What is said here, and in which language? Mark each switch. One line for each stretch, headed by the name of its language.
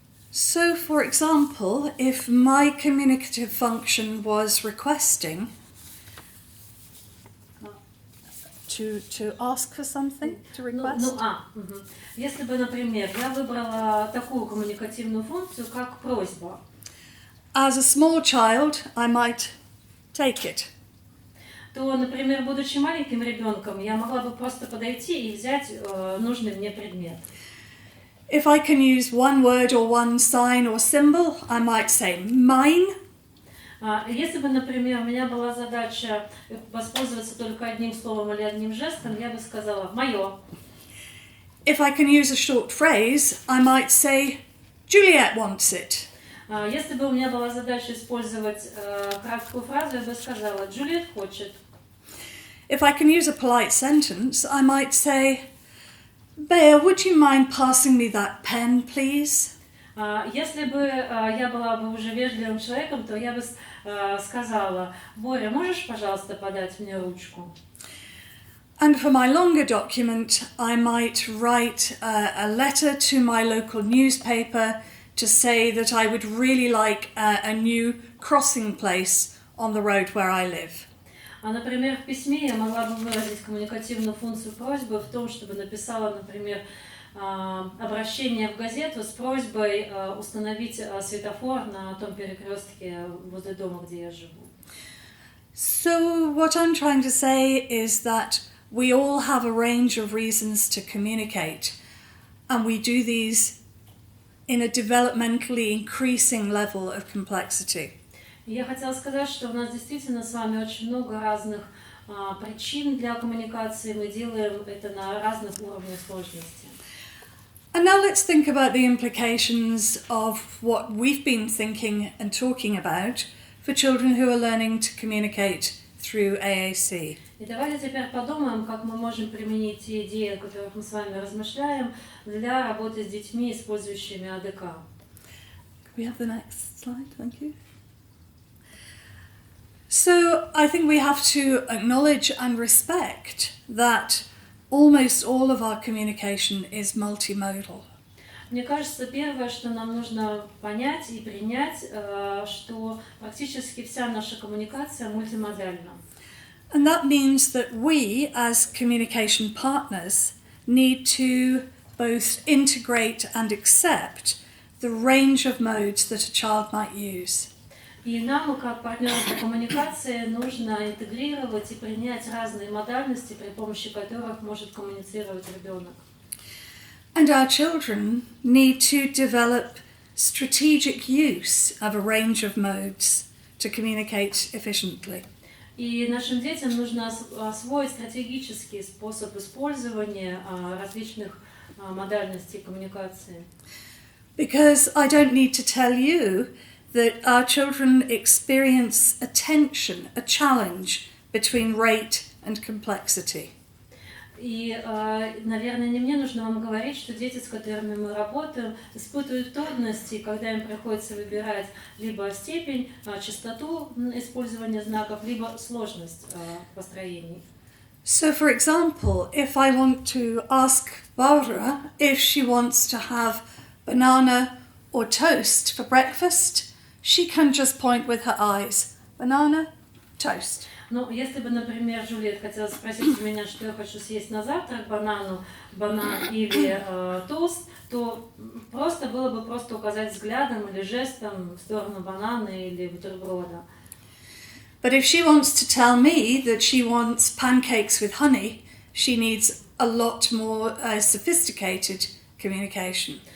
English: So, for example, if my communicative function was requesting to ask for something, to request.
Russian: Если бы, например, я выбрала такую коммуникативную функцию, как просьба.
English: As a small child, I might take it.
Russian: То, например, будучи маленьким ребенком, я могла бы просто подойти и взять нужный мне предмет.
English: If I can use one word or one sign or symbol, I might say mine.
Russian: Если бы, например, у меня была задача воспользоваться только одним словом или одним жестом, я бы сказала «моё».
English: If I can use a short phrase, I might say Juliet wants it.
Russian: Если бы у меня была задача использовать краткую фразу, я бы сказала «Джульет хочет».
English: If I can use a polite sentence, I might say, Bea, would you mind passing me that pen, please?
Russian: Если бы я была бы уже вежливым человеком, то я бы сказала, Боря, можешь, пожалуйста, подать мне ручку?
English: And for my longer document, I might write a letter to my local newspaper to say that I would really like a new crossing place on the road where I live.
Russian: Например, в письме я могла бы выразить коммуникативную функцию просьбы в том, чтобы написала, например, обращение в газету с просьбой установить светофор на том перекрестке возле дома, где я живу.
English: So what I'm trying to say is that we all have a range of reasons to communicate, and we do these in a developmentally increasing level of complexity.
Russian: Я хотела сказать, что у нас действительно с вами очень много разных причин для коммуникации, мы делаем это на разных уровнях сложности.
English: And now let's think about the implications of what we've been thinking and talking about for children who are learning to communicate through AAC.
Russian: И давайте теперь подумаем, как мы можем применить те идеи, о которых мы с вами размышляем, для работы с детьми, использующими АДК.
English: Can we have the next slide? Thank you. So I think we have to acknowledge and respect that almost all of our communication is multimodal.
Russian: Мне кажется, первое, что нам нужно понять и принять, что практически вся наша коммуникация мультимодальна.
English: And that means that we, as communication partners, need to both integrate and accept the range of modes that a child might use.
Russian: И нам, как партнеры по коммуникации, нужно интегрировать и принять разные модальности, при помощи которых может коммуницировать ребенок.
English: And our children need to develop strategic use of a range of modes to communicate efficiently.
Russian: И нашим детям нужно освоить стратегический способ использования различных модальностей коммуникации.
English: Because I don't need to tell you that our children experience a tension, a challenge between rate and complexity.
Russian: И, наверное, не мне нужно вам говорить, что дети, с которыми мы работаем, испытывают трудности, когда им приходится выбирать либо степень, частоту использования знаков, либо сложность построений.
English: So, for example, if I want to ask Barbara if she wants to have banana or toast for breakfast, she can just point with her eyes. Banana, toast.
Russian: Ну, если бы, например, Джульет хотела спросить у меня, что я хочу съесть на завтрак, банан или тост, то просто было бы просто указать взглядом или жестом в сторону банана или бутерброда.
English: But if she wants to tell me that she wants pancakes with honey, she needs a lot more sophisticated communication.